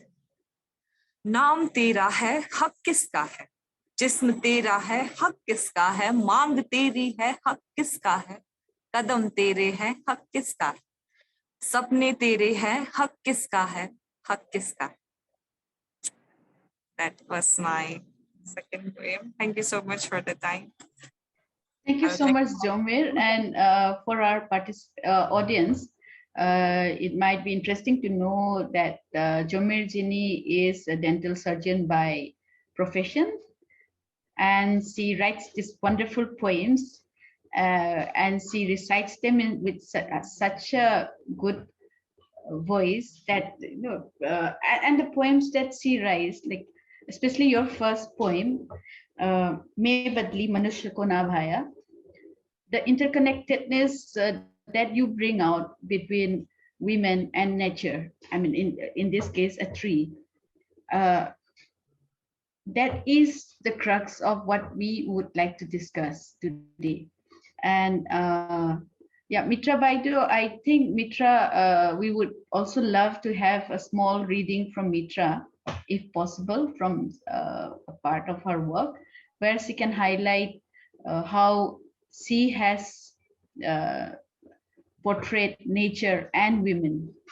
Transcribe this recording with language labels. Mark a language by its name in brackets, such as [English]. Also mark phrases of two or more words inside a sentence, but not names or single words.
[Hindi] नाम तेरा है, हक किसका है? जिस्म तेरा है, हक किसका है? मांग तेरी है, हक किसका है? कदम तेरे हैं, हक किसका है? सपने तेरे हैं, हक किसका है? हक किसका है? [English] That was my second poem. Thank you so much for the time. Thank you so much, Jomyir. And for our audience, it might be interesting to know that Jomyir Jini is a dental surgeon by profession, and she writes these wonderful poems, and she recites them with such a good voice that and the poems that she writes, like especially your first poem, [Hindi] "मैं बदली मनुष्य को न भाया," [English] the interconnectedness that you bring out between women and nature. I mean, in this case, a tree. That is the crux of what we would like to discuss today. And yeah, Mitra Baidu, I think Mitra, we would also love to have a small reading from Mitra, if possible, from a part of her work, where she can highlight how she has portrayed nature and women.